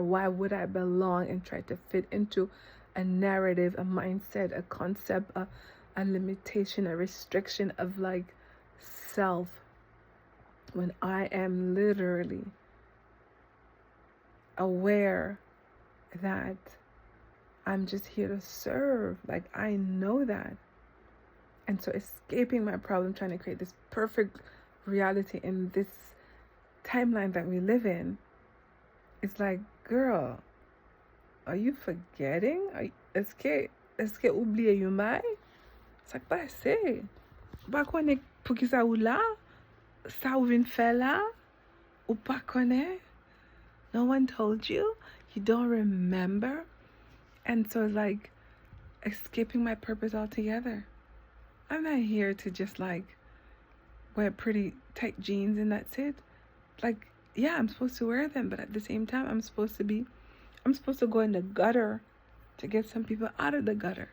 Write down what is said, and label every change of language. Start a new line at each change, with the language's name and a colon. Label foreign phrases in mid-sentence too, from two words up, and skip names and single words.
English: Why would I belong and try to fit into a narrative, a mindset, a concept, a limitation, a restriction of like self, when I am literally aware that I'm just here to serve. Like, I know that. And so escaping my problem, trying to create this perfect reality in this timeline that we live in, it's like, girl, are you forgetting? Escape.
Haitian Creole: Eske oubliye yon bay? Sak pase? Ou pa konen pou ki sa ou la? Sa ou vin fè la? Ou pa konen?
English: No one told you? You don't remember? And so it's like escaping my purpose altogether. I'm not here to just like wear pretty tight jeans and that's it. Like, yeah, I'm supposed to wear them, but at the same time, I'm supposed to go in the gutter to get some people out of the gutter.